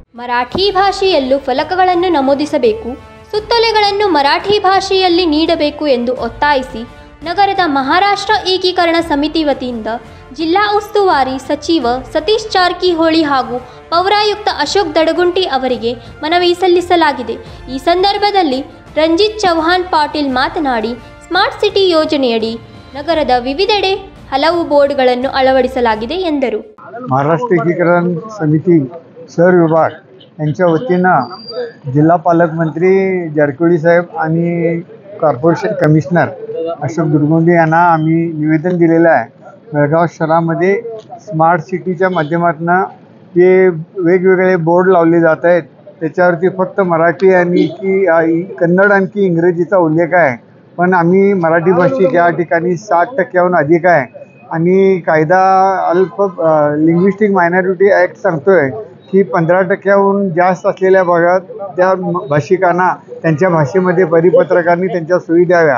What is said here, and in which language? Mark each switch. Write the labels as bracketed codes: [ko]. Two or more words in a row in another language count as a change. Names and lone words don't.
[kn] ಮರಾಠಿ ಭಾಷೆಯಲ್ಲೂ ಫಲಕಗಳನ್ನು ನಮೂದಿಸಬೇಕು, ಸುತ್ತೋಲೆಗಳನ್ನು ಮರಾಠಿ ಭಾಷೆಯಲ್ಲಿ ನೀಡಬೇಕು ಎಂದು ಒತ್ತಾಯಿಸಿ ನಗರದ ಮಹಾರಾಷ್ಟ್ರ ಏಕೀಕರಣ ಸಮಿತಿ ವತಿಯಿಂದ ಜಿಲ್ಲಾ ಉಸ್ತುವಾರಿ ಸಚಿವ ಸತೀಶ್ ಜಾರಕಿಹೊಳಿ ಹಾಗೂ ಪೌರಾಯುಕ್ತ ಅಶೋಕ್ ದಡಗುಂಟಿ ಅವರಿಗೆ ಮನವಿ ಸಲ್ಲಿಸಲಾಗಿದೆ. ಈ ಸಂದರ್ಭದಲ್ಲಿ ರಂಜಿತ್ ಚೌಹಾಣ್ ಪಾಟೀಲ್ ಮಾತನಾಡಿ, ಸ್ಮಾರ್ಟ್ ಸಿಟಿ ಯೋಜನೆಯಡಿ ನಗರದ ವಿವಿಧೆಡೆ ಹಲವು ಬೋರ್ಡ್ಗಳನ್ನು ಅಳವಡಿಸಲಾಗಿದೆ ಎಂದರು. [mr] महाराष्ट्र एकीकरण समिती शहर विभाग यांच्या वतीनं जिल्हा पालकमंत्री जारकिहोळी साहेब आणि [en] corporation commissioner [mr] अशोक दुर्गुंडे यांना आम्ही निवेदन दिलेलं आहे. बेळगाव शहरामध्ये स्मार्ट सिटीच्या माध्यमातून जे वेगवेगळे बोर्ड लावले जात आहेत त्याच्यावरती फक्त मराठी आणि कन्नड आणखी इंग्रजीचा उल्लेख आहे, पण आम्ही मराठी भाषिक या ठिकाणी 60% अधिक आहे आणि कायदा [en] linguistic minority act [mr] सांगतोय की 15% जास्त असलेल्या भागात त्या भाषिकांना त्यांच्या भाषेमध्ये परिपत्रकांनी त्यांच्या सोयी द्याव्या.